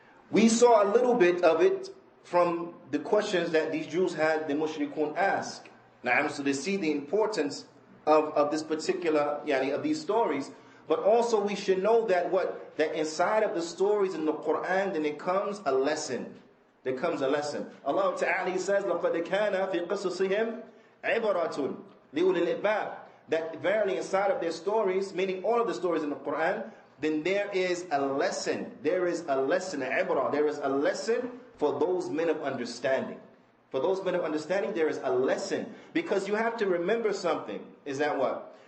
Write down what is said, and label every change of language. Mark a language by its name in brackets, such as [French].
[English] We saw a little bit of it from the questions that these Jews had the mushrikun ask. Naam. So they see the importance of this particular, of these stories. But also we should know that that inside of the stories in the Qur'an, then it comes a lesson. There comes a lesson. Allah Ta'ala says, [Arabic] لَقَدْ كَانَ فِي قِصَصِهِمْ عِبْرَةٌ لِأُولِي الْأَلْبَابِ. [English] That verily inside of their stories, meaning all of the stories in the Qur'an, then there is a lesson. There is a lesson, ibrah. There is a lesson for those men of understanding. For those men of understanding, there is a lesson. Because you have to remember something. Is that what?